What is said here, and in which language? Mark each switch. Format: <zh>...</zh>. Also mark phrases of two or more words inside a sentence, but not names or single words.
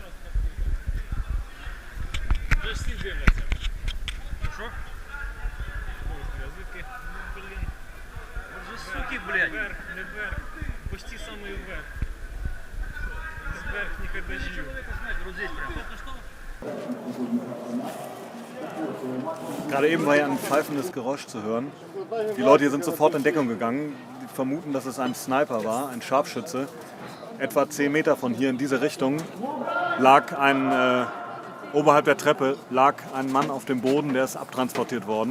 <ru>Что? Вот же суки, блядь. Почти самый вверх. Вверх не дождю. Вот здесь прям.</ru> <de>Gerade eben war ja ein pfeifendes Geräusch zu hören. Die Leute hier sind sofort in Deckung gegangen. Die vermuten, dass es ein Sniper war, ein Scharfschütze. Etwa 10 Meter von hier in diese Richtung lag oberhalb der Treppe lag ein Mann auf dem Boden, der ist abtransportiert worden.</de>